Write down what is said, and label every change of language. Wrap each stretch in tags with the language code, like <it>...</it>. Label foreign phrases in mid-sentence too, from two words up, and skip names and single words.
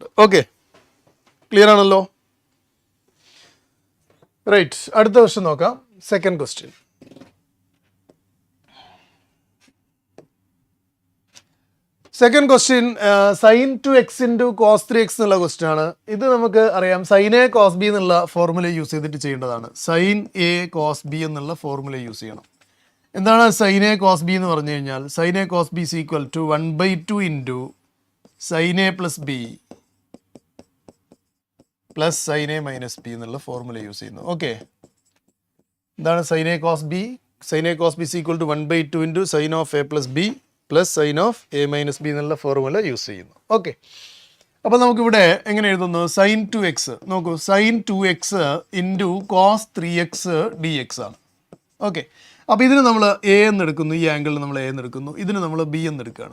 <ml>ഓക്കെ, ക്ലിയർ ആണല്ലോ? റൈറ്റ്, അടുത്ത ക്വസ്റ്റ്യൻ നോക്കാം.</ml> <en>second question. second question sin 2x × cos 3x</en> <ml>എന്നുള്ള ക്വസ്റ്റ്യൻ ആണ്. ഇത് നമുക്ക് അറിയാം</ml> <en>sin A cos B</en> <ml>എന്നുള്ള</ml> <en>formula use</en> <ml>ചെയ്തിട്ട് ചെയ്യേണ്ടതാണ്.</ml> <en>sin A cos B</en> <ml>എന്നുള്ള</ml> <en>formula use</en> <ml>ചെയ്യണം. എന്താണ്</ml> <en>sin A cos B</en> <ml>എന്ന് പറഞ്ഞു കഴിഞ്ഞാൽ?</ml> <en>sin A cos B = 1/2 × sin A + B + sin A -</en> <ml>B എന്നുള്ള</ml> <en>formula use</en> <ml>ചെയ്യുന്നു. ഓക്കെ, എന്താണ്</ml> <en>sin A cos B? sin A cos B = 1/2 × sin of A + B + sin of A -</en> <ml>B എന്നുള്ള</ml> <en>formula use</en> <ml>ചെയ്യുന്നു. ഓക്കെ, അപ്പോൾ നമുക്കിവിടെ എങ്ങനെ എഴുതുന്നു?</ml> <en>sin 2x നോക്കൂ, sin 2x × cos 3x dx ആണ്.</en> <ml>ഓക്കെ, അപ്പോൾ ഇതിന് നമ്മൾ എ എന്ന് എടുക്കുന്നു, ഈ ആംഗിളിൽ നമ്മൾ എ എന്ന് എടുക്കുന്നു, ഇതിന് നമ്മൾ ബി എന്ന് എടുക്കുകയാണ്.</ml>